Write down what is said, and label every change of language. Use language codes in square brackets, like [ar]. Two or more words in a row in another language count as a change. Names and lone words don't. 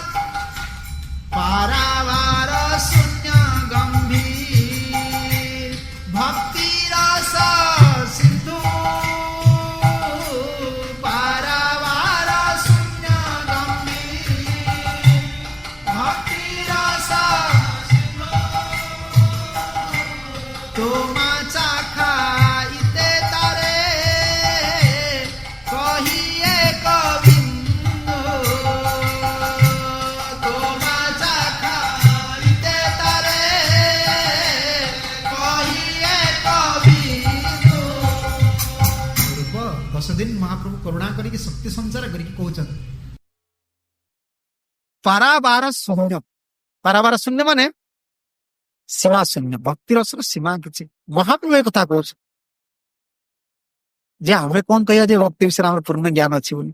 [bn] পারাবার শূন্য গম্ভীর ভক্তি রস সিন্ধু পারাবার শূন্য গম্ভীর ভক্তি রস তোমা চাখাইতে তারে কহিয়ে কবিন্দু তোমা চাখাইতে তারে কহিয়ে কবিন্দু। [or] ପୂର୍ବ 10 ଦିନ ମହାପ୍ରଭୁ କରୁଣା କରିକି ଶକ୍ତି ସଞ୍ଚାର କରିକି କହୁଛନ୍ତି ପାରାବାର ଶୂନ୍ୟ। ପାରାବାର ଶୂନ୍ୟ ମାନେ ସୀମା ଶୂନ୍ୟ, ଭକ୍ତି ରସର ସୀମା କିଛି। ମହାପ୍ରଭୁ ଏ କଥା କହୁଛି ଯେ ଆମେ କଣ କହିବା ଯେ ଭକ୍ତି ବିଷୟରେ ଆମର ପୂର୍ଣ୍ଣ ଜ୍ଞାନ ଅଛି ବୋଲି।